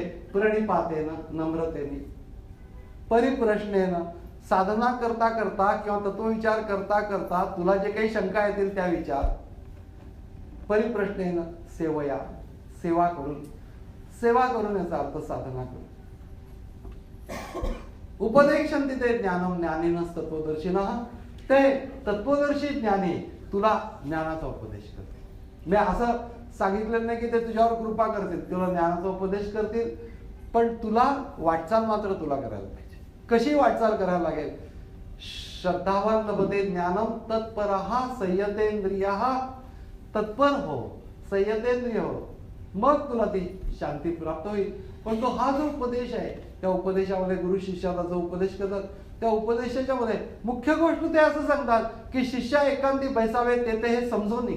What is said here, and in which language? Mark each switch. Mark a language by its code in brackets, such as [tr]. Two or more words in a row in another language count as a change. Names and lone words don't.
[mr] प्रणिपातेनं, नम्रतेने, परिप्रश्नेनं, साधना करता करता किंवा तत्वविचार करता करता तुला जे काही शंका येतील त्या विचार. [sa] परिप्रश्नेनं, सेवया, [mr] सेवा करून. सेवा करून याचा अर्थ साधना करून. [sa] उपदेक्षन्ति ते ज्ञानम ज्ञानिनः तत्वदर्शिनः. [mr] ते तत्वदर्शी ज्ञानी तुला ज्ञानाचा उपदेश करतील. मी असं सांगितलं नाही की ते तुझ्यावर कृपा करतील, तुला ज्ञानाचा उपदेश करतील, पण तुला वाटचाल मात्र तुला करायला पाहिजे. कशी वाटचाल करायला लागेल? [sa] श्रद्धावान लभते ज्ञानम तत्परः संयतेंद्रियः. [mr] तत्पर हो, संयतेंद्रिय हो, मग तुला ती शांती प्राप्त होईल. पण तो हा जो उपदेश आहे, त्या उपदेशामध्ये गुरु शिष्याला जो उपदेश करतात त्या उपदेशाच्या मध्ये मुख्य गोष्ट ते असं सांगतात की शिष्या एकांती बैसावे ते हे समजून घ्या.